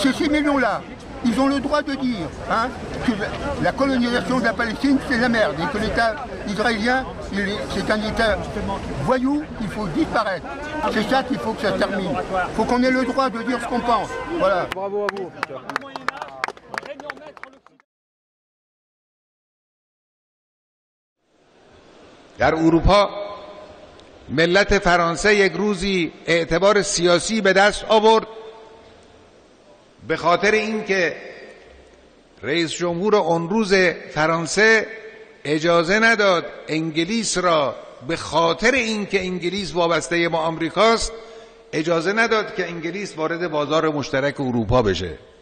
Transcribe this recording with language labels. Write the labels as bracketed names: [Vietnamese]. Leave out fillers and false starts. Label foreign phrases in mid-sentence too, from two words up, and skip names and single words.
[French] Ces 6 millions-là, ils ont le droit de dire que la colonisation de la Palestine, c'est la merde, et que l'État israélien, c'est un État voyou, il faut disparaître. C'est ça qu'il faut que ça termine. Il faut qu'on ait le droit de dire ce qu'on pense. Voilà. Bravo à vous. [Persian] در اروپا ملت فرانسه یک روزی اعتبار سیاسی به دست آورد به خاطر اینکه رئیس جمهور اون روز فرانسه اجازه نداد انگلیس را، به خاطر اینکه انگلیس وابسته با آمریکاست، اجازه نداد که انگلیس وارد بازار مشترک اروپا بشه.